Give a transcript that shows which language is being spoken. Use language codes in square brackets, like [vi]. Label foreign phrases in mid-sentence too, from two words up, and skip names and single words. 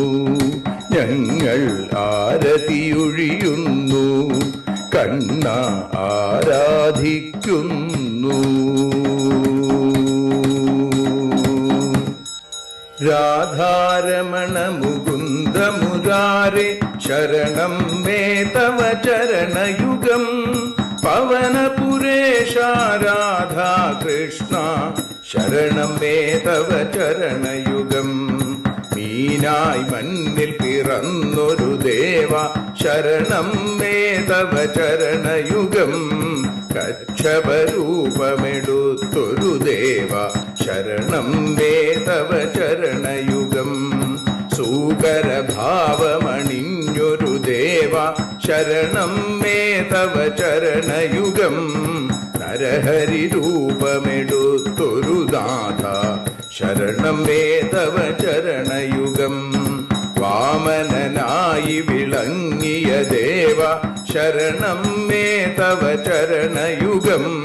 [ml] ഞങ്ങൾ ആരതിയൊഴിയുന്നു. കണ്ണ ആരാധിക്കുന്നു. [sa] രാധാരമണ മുകുന്ദ മുരാ मुरारे शरणं मे तव चरणयुगं पवनपुरेशा राधा कृष्णा शरणं मे तव चरणयुगं मीनाय് [ml] മണ്ണിൽ പിറന്നൊരു ദേവ [sa] ശരണം മേ തവ ചരണയുഗം [ml] കച്ഛപരൂപമെടുത്തൊരു ദേവ [sa] ശരണം മേ തവ ചരണയുഗം [ml] സൂകരഭാവമണിഞ്ഞൊരു ദേവ [sa] ശരണം മേ തവ ചരണയുഗം [ml] നരഹരി രൂപമെടുത്തൊരു നാഥ [sa] ശരണം മേ തവ ചരണയുഗം [ml] വാമനനായി വിളങ്ങിയ ദേവ [sa] ശരണം മേ തവ ചരണയുഗം